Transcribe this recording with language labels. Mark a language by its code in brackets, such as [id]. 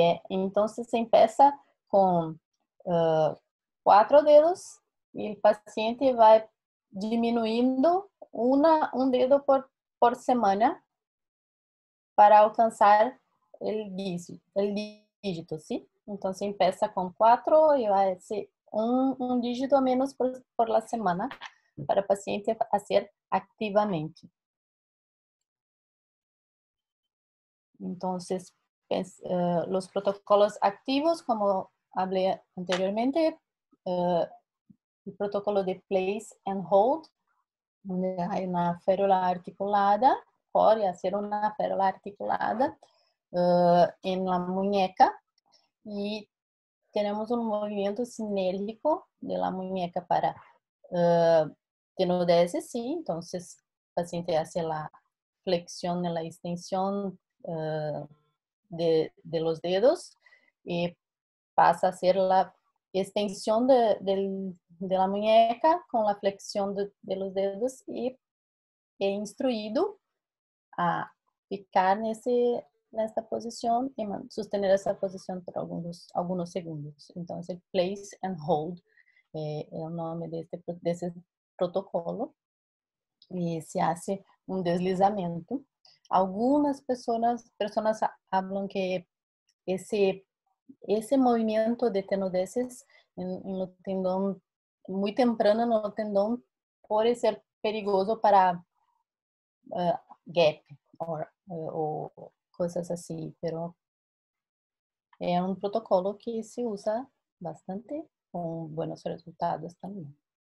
[pt] Então, [es] se empieza [pt] com 4 dedos e o paciente vai diminuindo um dedo por semana para alcançar o dígito, sim? Então, [es] se empieza [pt] com 4 e vai ser um dígito a menos [es] por la semana [pt] para o paciente fazer ativamente. [es] Entonces, los protocolos activos, como hablé anteriormente, el protocolo de place and hold, donde hay una férula articulada, puede hacer una férula articulada en la muñeca, y tenemos un movimiento sinérgico de la muñeca para tenodesis, sí, entonces el paciente hace la flexión y la extensión de los dedos y pasa a hacer la extensión de la muñeca con la flexión de los dedos y [pt] é instruído a ficar nesta posição e sostener essa posição por alguns segundos. Então, esse place and hold é o nome desse protocolo, e [es] se hace [pt] um deslizamento. Algumas pessoas falam que esse movimento de tenodesis no tendão muito temprano no tendão pode ser perigoso para gap ou coisas assim, pero é um protocolo que se usa bastante com bons resultados também.